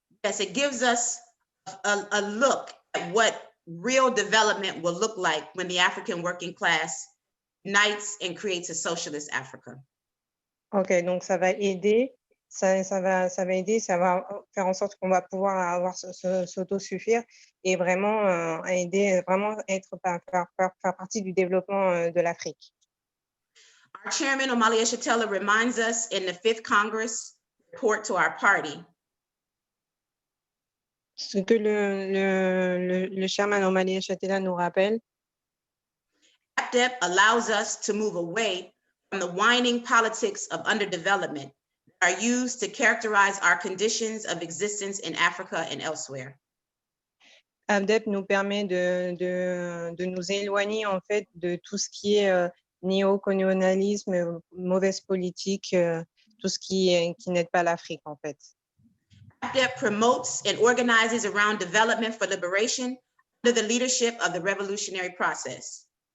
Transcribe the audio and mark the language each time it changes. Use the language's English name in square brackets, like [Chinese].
[English] Yes, it gives us a look at what real development will look like when the African working class unites and creates a socialist Africa. [French] Ok, donc ça va aider, ça va aider, ça va faire en sorte qu'on va pouvoir s'autosuffire et vraiment aider, vraiment faire partie du développement de l'Afrique. [English] Our chairman, Omali Yeshitela, reminds us in the 5th Congress report to our party. [French] Ce que le chairman Omali Yeshitela nous rappelle, [English] APSP allows us to move away from the whining politics of underdevelopment that are used to characterize our conditions of existence in Africa and elsewhere. [French] APSP nous permet de nous éloigner en fait de tout ce qui est néocolonialisme, mauvaise politique, tout ce qui n'aide pas l'Afrique en fait. [English] APSP promotes and organizes around development for liberation under the leadership of the revolutionary process.